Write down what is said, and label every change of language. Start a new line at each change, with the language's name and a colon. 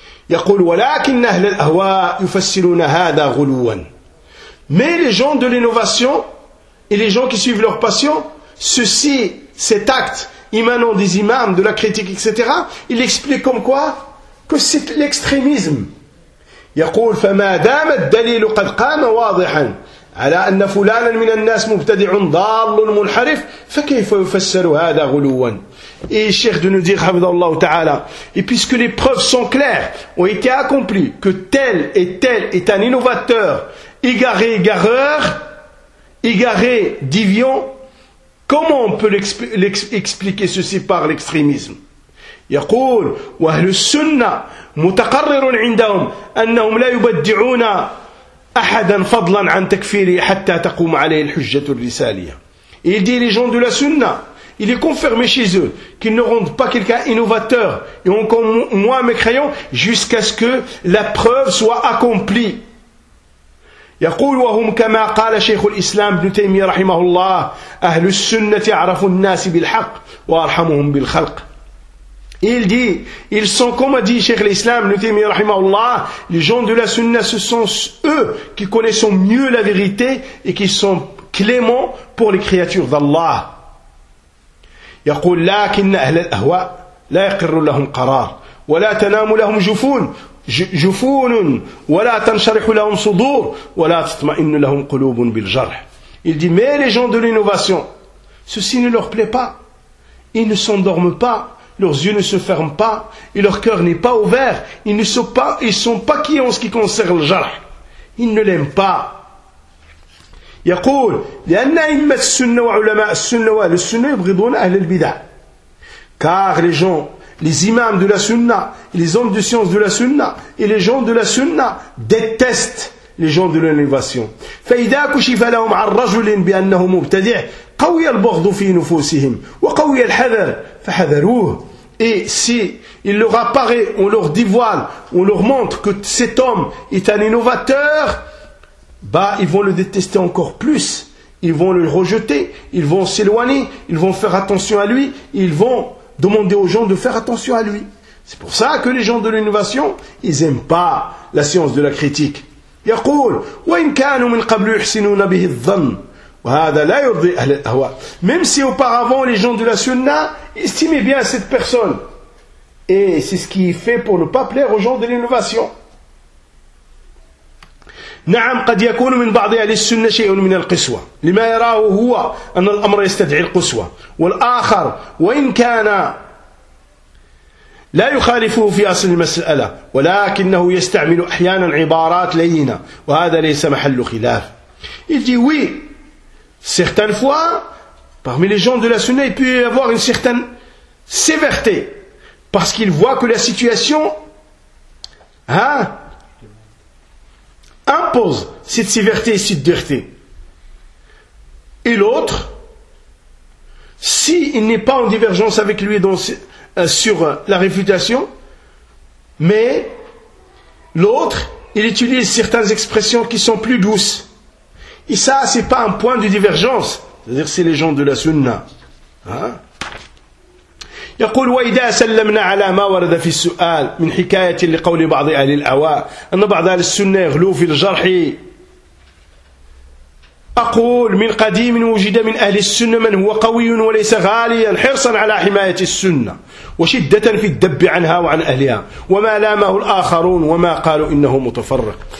Arabic: يقول ولكن أهل الأهواء يفسرون هذا غلوا.
French: Mais les gens de l'innovation et les gens qui suivent leur passion, ceci, cet acte émanant des imams, de la critique, etc., ils expliquent comme quoi que c'est l'extrémisme.
Arabic: يقول فما دام الدليل قد قام واضحا على أن فلانا من الناس مبتدع ضال منحرف فكيف يفسر هذا غلوا.
French: Et cher de nous dire, Hamdallah Ta'ala, et puisque les preuves sont claires, ont été accomplies, que tel est un innovateur, égaré, égareur, égaré, déviant, comment on peut expliquer ceci par l'extrémisme ?
Arabic: يقول وأهل السنة متقرر عندهم أنهم لا يبدعون أحدا فضلا عن تكفيره حتى تقوم عليه الحجة الرسالية.
French: Il dit les gens de la Sunna, il est confirmé chez eux qu'ils ne rendent pas quelqu'un innovateur et encore moins mécréant jusqu'à ce que la preuve soit accomplie.
Arabic: يقول وهم كما قال شيخ الإسلام ابن تيمية رحمه الله أهل السنة عرفوا الناس بالحق وأرحمهم بالخلق.
French: Il dit, ils sont comme a dit Cheikh l'Islam, les gens de la Sunna, ce sont eux qui connaissent mieux la vérité et qui sont cléments pour les créatures d'Allah.
Arabic: يقول لكن أهل الأهواء لا يقر لهم قرار ولا تنام لهم جفون ولا تنشرح لهم صدور ولا تطمئن لهم قلوب بالجرح.
French: Il dit, mais les gens de l'innovation, ceci ne leur plaît pas, ils ne s'endorment pas, leurs yeux ne se ferment pas et leur cœur n'est pas ouvert. Ils ne sont pas, qui en ce qui concerne le jarh. Ils ne l'aiment pas.
Arabic: يقول لأن أئمة السنة وعلماء السنة وأهل السنة يبغضون أهل البدع.
French: Car les gens, les imams de la Sunna, les hommes de science de la Sunna et les gens de la Sunna détestent les gens de l'innovation.
Arabic: فإذا كشف لهم عن رجل بأنه مبتدع قوي البغض في نفوسهم وقوي الحذر فحذروه.
French: Et si il leur apparaît, on leur dévoile, on leur montre que cet homme est un innovateur, bah ils vont le détester encore plus, ils vont le rejeter, ils vont s'éloigner, ils vont faire attention à lui, ils vont demander aux gens de faire attention à lui. C'est pour ça que les gens de l'innovation, ils n'aiment pas la science de la critique.
Arabic: يقول وإن كانوا من قبل يحسنون به الظن وهذا لا يرضي أهل الأهواء.
French: Même si auparavant les gens de la Sunna estimaient bien cette personne, et c'est ce qui est fait pour ne pas plaire aux gens de l'innovation.
Arabic: نعم قد يكون من بعض أهل السنة شيء من القسوة لما يراه هو أن الأمر يستدعي القسوة والآخر وإن كان لا يخالفه في أصل المسألة ولكنه يستعمل أحيانا عبارات لينة وهذا ليس محل خلاف.
French: Il dit oui, certaines fois parmi les gens de la Sunna il peut y avoir une certaine sévérité parce qu'ils voient que la situation impose cette sévérité et cette dureté. Et l'autre, s'il n'est pas en divergence avec lui sur la réfutation, mais l'autre, il utilise certaines expressions qui sont plus douces. Et ça, ce n'est pas un point de divergence. C'est-à-dire, c'est les gens de la Sunna.
Arabic: يقول وإذا سلمنا على ما ورد في السؤال من حكاية لقول بعض أهل الأهواء أن بعض أهل السنة يغلو في الجرح أقول من قديم وجد من أهل السنة من هو قوي وليس غاليا حرصا على حماية السنة وشدة في الدب عنها وعن أهلها وما لامه الآخرون وما قالوا إنه متفرق.